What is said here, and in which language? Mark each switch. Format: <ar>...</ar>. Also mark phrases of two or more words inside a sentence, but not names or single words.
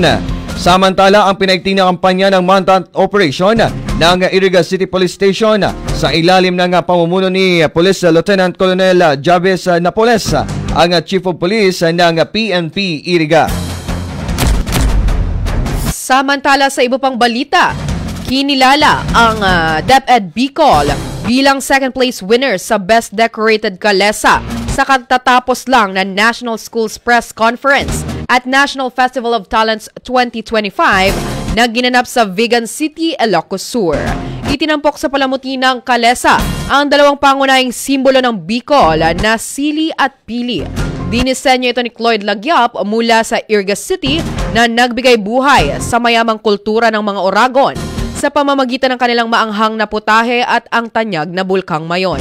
<tl>Samantala, ang pinaigting na kampanya ng</tl> <en>Manhunt Operation</en> <tl>ng Iriga City Police Station sa ilalim ng pamumuno ni Police Lieutenant Colonel Javes Napoles, ang</tl> <en>Chief of Police</en> <tl>ng PNP Iriga. Samantala, sa iba pang balita, kinilala ang DepEd Bicol bilang</tl> <en>second place winner</en> <tl>sa Best Decorated Kalesa sa katatapos lang na National Schools Press Conference at National Festival of Talents 2025 na ginanap sa Vigan City, Ilocos Sur. Itinampok sa palamuti ng Kalesa ang dalawang pangunahing simbolo ng Bicol na sili at pili. Dinisenyo ito ni Cloyd Lagyap mula sa Iriga City na nagbigay buhay sa mayamang kultura ng mga Oragon sa pamamagitan ng kanilang maanghang na putahe at ang tanyag na bulkang Mayon.</tl>